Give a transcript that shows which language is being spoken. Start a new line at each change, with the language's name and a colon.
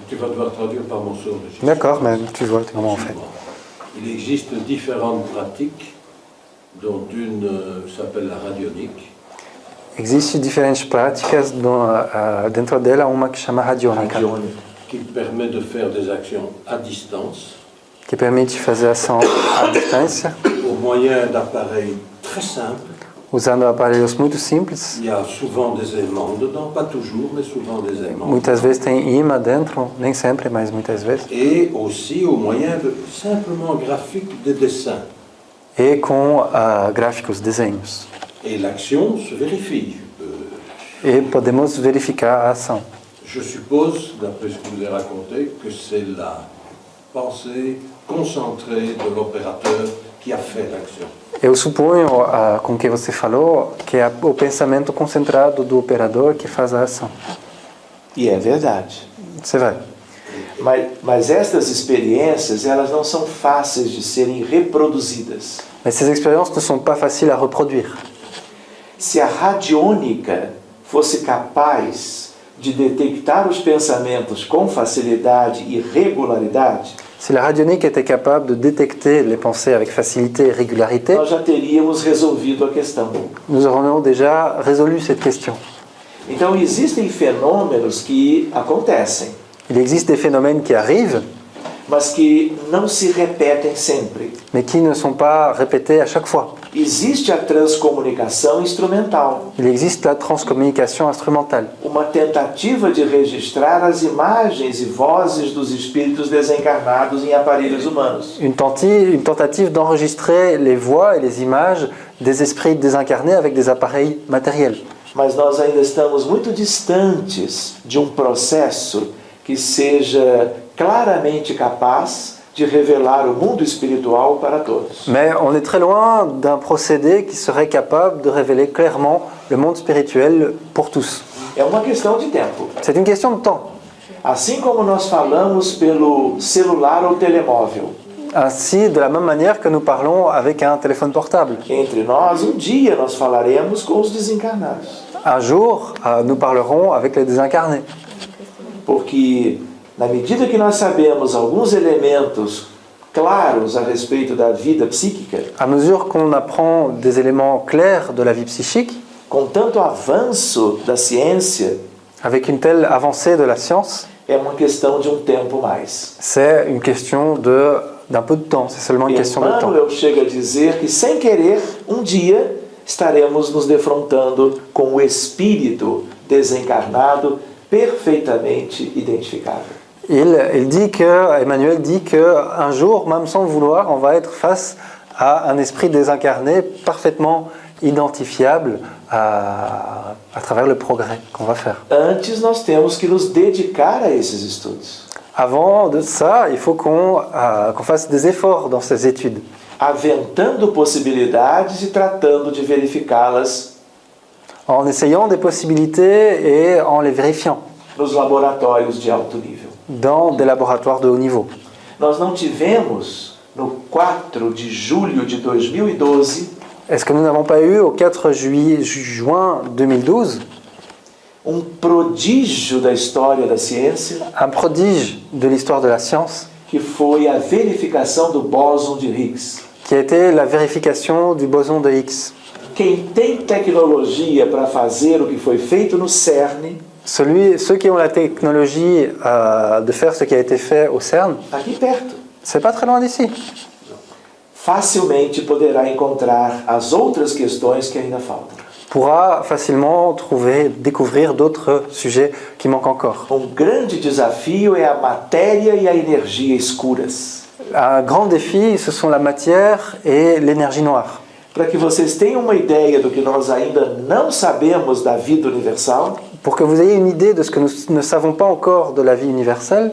French: Tu vas devoir traduire par morceaux. D'accord, mais tu vois comment on fait. Il existe différentes pratiques, dont une s'appelle la radionique.
Portuguese: Existem diferentes práticas dentro dela, uma que chama radiônica,
French: Qui permet de faire des actions à distance,
Portuguese: que permite fazer ação à distância,
French: au moyen d'appareils très simples.
Portuguese: usando aparelhos muito simples.
French: Il y a souvent des aimants dedans, pas toujours, mais souvent des aimants.
Portuguese: Muitas vezes tem imã dentro, nem sempre, mas muitas vezes.
French: Et aussi au moyen de simplement graphiques de dessin.
Portuguese: E com gráficos, desenhos.
French: Et l'action se vérifie.
Portuguese: E podemos verificar a ação.
French: Je suppose, d'après ce que je vous ai raconté, que c'est la pensée concentrée de l'opérateur qui a fait l'action.
Portuguese: Eu suponho, com o que você falou, que é o pensamento concentrado do operador que faz a ação. E é verdade.
French: C'est vrai.
Portuguese: Mas estas experiências, elas não são fáceis de serem reproduzidas.
French: Mais ces expériences ne sont pas faciles à reproduire.
Portuguese: Se a radiônica fosse capaz de detectar os pensamentos com facilidade e regularidade,
French: Si la radionique était capable de détecter les pensées avec facilité et régularité,
Portuguese: nós já teríamos resolvido a questão.
French: nous aurions déjà résolu cette question.
Portuguese: Então existem fenômenos que acontecem,
French: Il existe des phénomènes qui arrivent,
Portuguese: mas que não se repetem sempre.
French: mais qui ne sont pas répétés à chaque fois.
Portuguese: Existe a transcomunicação instrumental,
French: Il existe la transcommunication instrumentale,
Portuguese: uma tentativa de registrar as imagens e vozes dos espíritos desencarnados em aparelhos humanos.
French: une tentative d'enregistrer les voix et les images des esprits désincarnés avec des appareils matériels.
Portuguese: Mas nós ainda estamos muito distantes de um processo que seja claramente capaz de revelar o mundo espiritual para todos.
French: Mais on est très loin d'un procédé qui serait capable de révéler clairement le monde spirituel pour tous.
Portuguese: É uma questão de tempo.
French: C'est une question de temps.
Portuguese: Assim como nós falamos pelo celular ou telemóvel,
French: Ainsi, de la même manière que nous parlons avec un téléphone portable.
Portuguese: entre nós, um dia nós falaremos com os desencarnados.
French: Un jour, nous parlerons avec les désincarnés.
Portuguese: Porque Na medida que nós sabemos alguns elementos claros a respeito da vida psíquica,
French: À mesure qu'on apprend des éléments clairs de la vie psychique,
Portuguese: com tanto avanço da ciência,
French: avec une telle avancée de la science,
Portuguese: é uma questão de um tempo mais.
French: c'est une question d'un peu de temps, c'est seulement une question de temps.
Portuguese: Emmanuel chega a dizer que, sem querer, um dia estaremos nos defrontando com o espírito desencarnado perfeitamente identificável.
French: Emmanuel dit qu'un jour, même sans le vouloir, on va être face à un esprit désincarné parfaitement identifiable à travers le progrès qu'on va faire.
Portuguese: Antes, nós temos que nos dedicar a esses estudos,
French: Avant de ça, il faut qu'on fasse des efforts dans ces études,
Portuguese: aventando possibilidades e tratando de verificá-las
French: en essayant des possibilités et en les vérifiant
Portuguese: nos laboratórios de alto nível.
French: dans des laboratoires de haut niveau.
Portuguese: Nós não tivemos, no 4 de julho de 2012,
French: Est-ce que nous n'avons pas eu, au 4 juin 2012,
Portuguese: prodígio da história da ciência,
French: un prodige de l'histoire de la science,
Portuguese: que foi a verificação do bóson de Higgs?
French: qui a été la vérification du boson de Higgs?
Portuguese: Quem tem tecnologia para fazer o que foi feito no CERN,
French: Ceux qui ont la technologie de faire ce qui a été fait au CERN,
Portuguese: aqui perto,
French: c'est pas très loin d'ici.
Portuguese: facilmente poderá encontrar as outras questões que ainda faltam.
French: Pourra facilement découvrir d'autres sujets qui manquent encore.
Portuguese: Grande desafio é a matéria e a energia escuras.
French: Un grand défi, ce sont la matière et l'énergie noire.
Portuguese: Para que vocês tenham uma ideia do que nós ainda não sabemos da vida universal,
French: Pour que vous ayez une idée de ce que nous ne savons pas encore de la vie universelle,